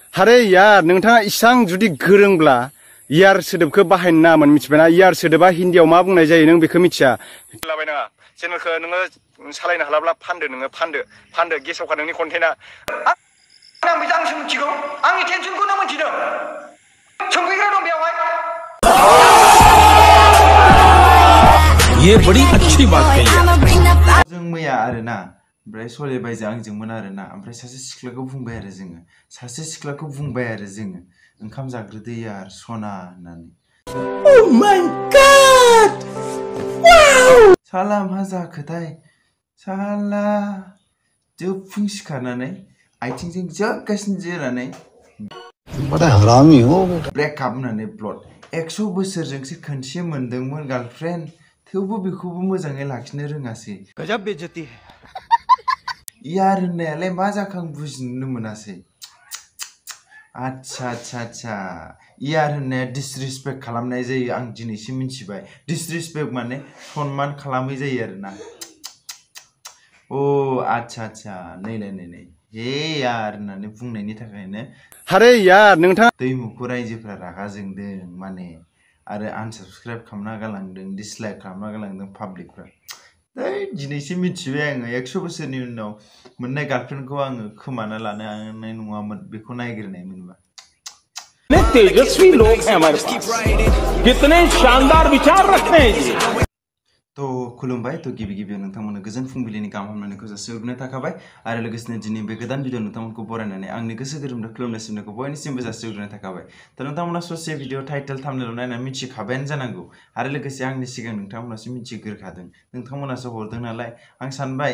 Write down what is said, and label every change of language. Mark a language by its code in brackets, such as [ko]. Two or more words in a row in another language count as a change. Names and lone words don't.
[hi] अरे यार [brx] नोंथाङा इसां जुदि गोरोंब्ला यार सोदोबखौ बाहायनो नाङामोन मिथिबायना यार सोदोबा हिन्दीयाव मा बुंनाय जायो नों बेखौ मिथिया लाबाय नाङा चेनेलखौ नोङो सालायनो हालाब्ला फानदो नोङो फानदो गेसावखा नोंनि कन्टेन्टआ आं बेखौ मिथिगौ आंनि टेनसनखौ नों मिथिदों सोंफैग्रा दं बेयावहाय [hi] ये बड़ी अच्छी बात है [brx] जों मैया आरोना ओमफ्राय सलेबायजों आंजोंमोन आरोना ओमफ्राय सासे सिख्लाखौ बुंबाय आरो जोङो ओंखाम जाग्रोदो यार सना होननानै [en] Oh my god wow [brx] साला मा जाखोथाय साला फुं सिखारनानै आथिंजों जोगासिनो जिरायनानै [hi] बड़ा हरामी हो [brx] ब्रेकआप होननानै ब्लड 100 बोसोरजोंसो खनसे मोनदोंमोन गार्लफ्रेन्ड थेवबो बेखौबो मोजाङै लाखिनो रोङासै [hi] गजब बेइज्जती है यार [brx] होननायालाय मा जाखो आं बुजिनो मोनासै [hi] अच्छा यार [brx] होननाया डिसरिसपेक्ट खालामनाय जायो आं दिनैसो मिथिबाय डिसरिसपेक्ट माने सनमान खालामै जायो आरोना ओ [hi] अच्छा नै हे यार [brx] होननानै बुंनायनि थाखायनो [hi] अरे यार [brx] नोंथाङा दैमुखौ रायजोफ्रा रागा जोंदों माने आरो आनसाबस्क्राइब खालामना गालांदों डिसलाइक खालामना गालांदों पाब्लिकफ्रा दिनैसो मिथिबाय आङो 100 बोसोरनि उनाव मोननाय गार्लफ्रेन्डखौ आङो खोमाना लानो हानाय नङामोन बेखौ नायग्रोनाय मोनबा [hi] तेजस्वी लोग हैं हमारे पास कितने शानदार विचार रखते हैं जी [brx] तो खुलुमबाय तो गिबि नोंथांमोननो गोजोन फुंबिलिनि गाहाम हामलायनायखौ जासिहरनाय थाखाबाय आरो लोगोसेनो दिनै बे गोदान भिडिअ नोंथांमोनखौ बरायनानै आंनि गोसो गोरबोनिफ्राय खुलुमनाय सिबिनायखौ बयनिसिमबो जासिहरनाय थाखाबाय तो नोंथांमोना ससे [en] video title thumbnail [brx] नायनानै मिथिखाबायानो जानांगौ आरो लोगोसे आंनि सिगां नोंथांमोनासो मिथिग्रोखादों नोंथांमोनासो हरदों नालाय आं सानबाय